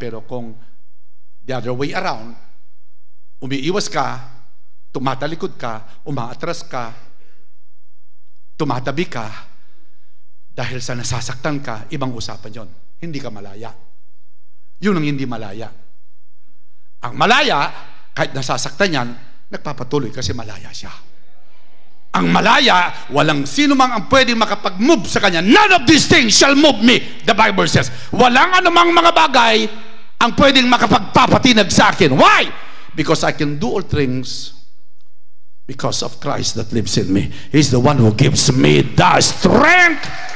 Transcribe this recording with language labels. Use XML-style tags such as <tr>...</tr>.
<tl>Pero kung</tl> <en>the other way around,</en> <tl>umiiwas ka, tumatalikod ka, umaatras ka, tumatabi ka, dahil sa nasasaktan ka, ibang usapan yon. Hindi ka malaya. Yun ang hindi malaya. Ang malaya, kahit nasasaktan yan, nagpapatuloy kasi malaya siya. Ang malaya, walang sino mang ang pwedeng makapag-move sa kanya.</tl> <en>None of these things shall move me, the Bible says.</en> <tl>Walang anumang mga bagay ang pwedeng makapagpapatinag sa akin.</tl> <en>Why? Because I can do all things because of Christ that lives in me. He's the one who gives me the strength.</en>